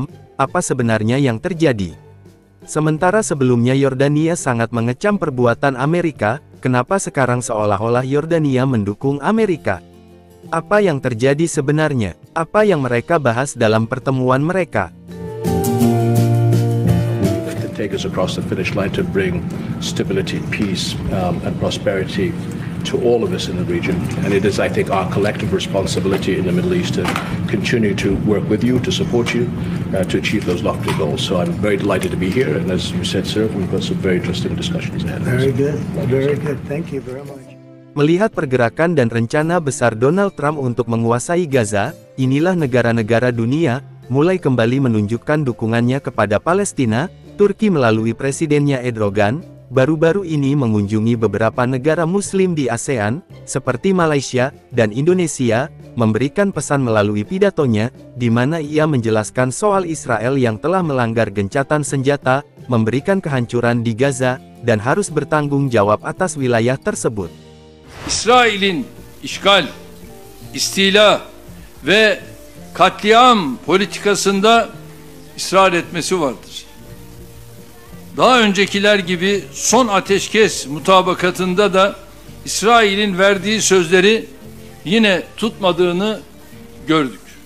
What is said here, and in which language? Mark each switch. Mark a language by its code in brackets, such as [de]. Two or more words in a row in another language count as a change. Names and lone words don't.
[id] Apa sebenarnya yang terjadi? Sementara sebelumnya Yordania sangat mengecam perbuatan Amerika, kenapa sekarang seolah-olah Yordania mendukung Amerika? Apa yang terjadi sebenarnya? Apa yang mereka bahas dalam pertemuan mereka? [en] To take us across the finish line to bring stability, peace, and prosperity to all of us in the region, and it is, I think, our collective responsibility in the Middle East to continue to work with you, to support you, to achieve those lofty goals. So I'm very delighted to be here, and as you said, sir, we've got some very interesting discussions ahead. Very good, very good. Thank you very much. [id] Melihat pergerakan dan rencana besar Donald Trump untuk menguasai Gaza, inilah negara-negara dunia mulai kembali menunjukkan dukungannya kepada Palestina. Turki melalui presidennya Erdogan, baru-baru ini mengunjungi beberapa negara Muslim di ASEAN, seperti Malaysia dan Indonesia, memberikan pesan melalui pidatonya, di mana ia menjelaskan soal Israel yang telah melanggar gencatan senjata, memberikan kehancuran di Gaza, dan harus bertanggung jawab atas wilayah tersebut. [tr] İsrail'in işgal, istila ve katliam politikasında ısrar etmesi vardır. Daha öncekiler gibi son ateşkes mutabakatında da İsrail'in verdiği sözleri yine tutmadığını gördük.